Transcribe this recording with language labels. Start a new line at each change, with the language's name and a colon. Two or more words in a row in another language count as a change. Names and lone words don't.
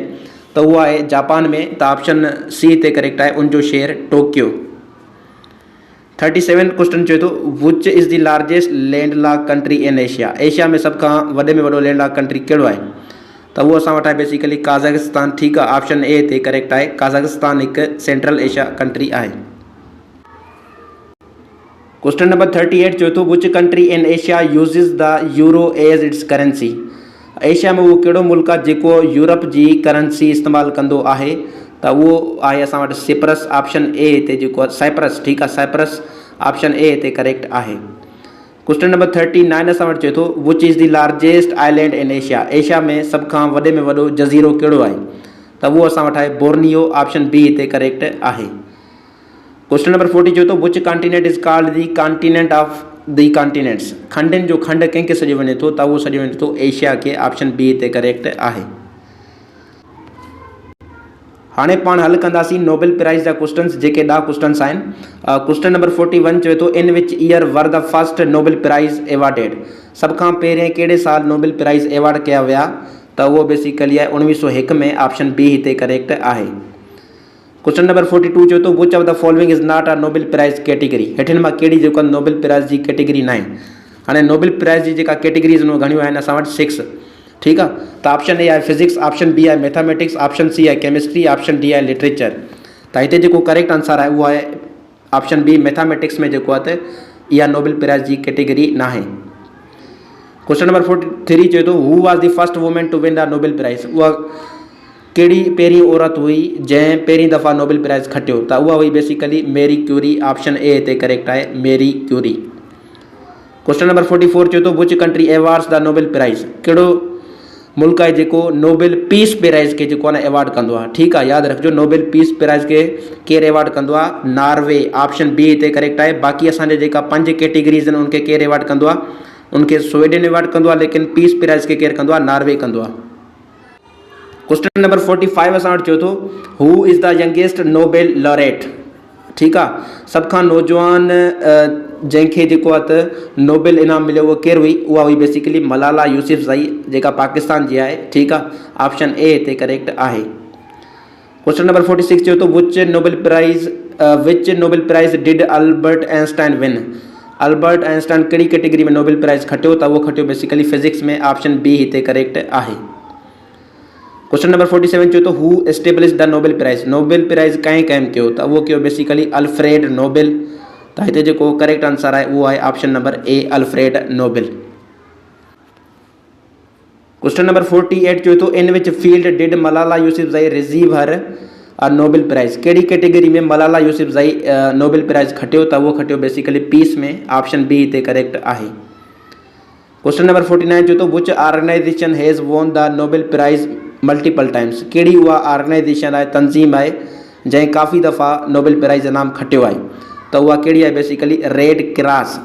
Sindhi: त उहो आहे जापान में। त
English: option C
Sindhi: हिते करेक्ट आहे, उनजो शहर टोक्यो।
English: 37 question
Sindhi: चवे थो
English: which is the largest land lock country in Asia?
Sindhi: एशिया में सभ खां वॾे में वॾो
English: land lock country
Sindhi: कहिड़ो आहे? त उहो असां वटि आहे बेसिकली काज़ाकिस्तान। ठीकु आहे,
English: option A
Sindhi: हिते करेक्ट आहे। काज़ाकिस्तान हिकु
English: Central Asia country
Sindhi: आहे।
English: question number 38
Sindhi: चवे थो
English: which country in Asia uses the euro as its currency?
Sindhi: एशिया में उहो कहिड़ो मुल्क आहे जेको यूरोप जी करेंसी इस्तेमालु कंदो आहे? त उहो आहे असां वटि सिप्रस।
English: option A
Sindhi: हिते जेको आहे साइप्रस। ठीकु आहे, साइप्रस।
English: option A
Sindhi: हिते करेक्ट आहे।
English: question number 39
Sindhi: असां वटि चवे थो
English: which is the largest island in Asia?
Sindhi: एशिया में सभ खां वॾे में वॾो जज़ीरो कहिड़ो आहे? त उहो असां वटि आहे बोर्नियो।
English: option B
Sindhi: हिते करेक्ट आहे।
English: question number 40
Sindhi: चवे थो
English: which continent is called the continent of the continents?
Sindhi: खंडनि जो खंड कंहिंखे सॾियो वञे थो? त उहो सॾियो वञे थो एशिया खे।
English: option B
Sindhi: हिते करेक्ट आहे। हाणे पाण हल कंदासीं नोबेल प्राइज़ जा क्वेश्चन्स, जेके 10 क्वेश्चन्स आहिनि।
English: question number 41
Sindhi: चवे थो
English: in which year were the first Nobel Prize awarded?
Sindhi: सभ खां पहिरें कहिड़े साल नोबेल प्राइज़ एवॉर्ड कया विया? त उहो बेसिकली आहे 1901 में।
English: option B
Sindhi: हिते करेक्ट आहे।
English: question number 42
Sindhi: चवे थो
English: which of the following is not a Nobel Prize category?
Sindhi: हेठिन मां कहिड़ी जेको नोबेल प्राइज़ जी कैटेगरी न आहे? हाणे नोबेल प्राइज़ जी जेका कैटेगरीज़ आहिनि घणियूं आहिनि असां वटि 6। ठीकु आहे, त
English: option A
Sindhi: आहे फिजिक्स,
English: option B
Sindhi: आहे मैथमेटिक्स,
English: option C
Sindhi: आहे केमिस्ट्री,
English: option D
Sindhi: आहे लिटरेचर। त हिते जेको
English: correct answer
Sindhi: आहे उहो आहे
English: option B mathematics
Sindhi: में जेको आहे त इहा नोबेल प्राइज़ जी कैटेगरी न आहे।
English: question number 43
Sindhi: चवे थो
English: who was the first women to win the Nobel Prize?
Sindhi: उहा कहिड़ी पहिरीं औरत हुई जंहिं पहिरीं दफ़ा नोबेल प्राइज़ खटियो? त उहा हुई बेसिकली मेरी क्यूरी।
English: option A
Sindhi: हिते करेक्ट आहे, मेरी क्यूरी।
English: question number 44
Sindhi: चवे थो
English: which country awards the Nobel Prize?
Sindhi: कहिड़ो मुल्क आहे जेको नोबेल पीस प्राइज़ खे जेको आहे न एवॉर्ड कंदो आहे? ठीकु आहे, यादि रखिजो नोबेल पीस प्राइज़ खे केरु एवॉर्ड कंदो आहे? नॉर्वे।
English: option B
Sindhi: हिते करेक्ट आहे। बाक़ी असांजे जेका 5 कैटेगरीज़ आहिनि उनखे केरु एवॉर्ड कंदो आहे? उनखे स्वीडन एवॉर्ड कंदो आहे, लेकिन पीस प्राइज़ खे केरु कंदो आहे? नॉर्वे कंदो आहे।
English: question number 45
Sindhi: असां वटि चयो थो
English: who is the youngest Nobel laureate?
Sindhi: ठीकु आहे, सभ खां नौजवान जंहिंखे जेको आहे त नोबेल इनाम मिलियो उहो केरु हुई? उहा हुई बेसिकली मलाला यूसुफ़ज़ई, जेका पाकिस्तान जी आहे। ठीकु आहे,
English: option A
Sindhi: हिते करेक्ट आहे।
English: question number 46
Sindhi: चयो थो
English: which Nobel Prize did Albert Einstein win?
Sindhi: अल्बर्ट आइंस्टाइन कहिड़ी कैटेगरी में नोबेल प्राइज़ खटियो त उहो खटियो बेसिकली फिज़िक्स में।
English: option B
Sindhi: हिते करेक्ट आहे।
English: question number 47
Sindhi: चयो तो
English: who establish the Nobel Prize,
Sindhi: नोबेल प्राइज़ कंहिं क़ाइमु कयो त उहो कयो बेसिकली अल्फ्रेड नोबेल। त हिते जेको
English: correct answer
Sindhi: आहे उहो आहे
English: option number A
Sindhi: अल्फ्रेड नोबेल।
English: question number 48
Sindhi: चयो तो
English: in which field did Malala Yousafzai receive her Nobel Prize,
Sindhi: कहिड़ी कैटेगरी में मलाला यूसुफज़ई नोबेल प्राइज़ खटियो त उहो खटियो बेसिकली पीस में।
English: option B
Sindhi: हिते करेक्ट आहे।
English: question number 49
Sindhi: चयो तो
English: which organization has won the Nobel Prize multiple times,
Sindhi: कहिड़ी उहा ऑर्गेनाइजेशन आहे, तंज़ीम आहे जंहिं काफ़ी दफ़ा नोबेल प्राइज़ इनाम खटियो आहे त उहा कहिड़ी आहे बेसिकली रेड क्रॉस।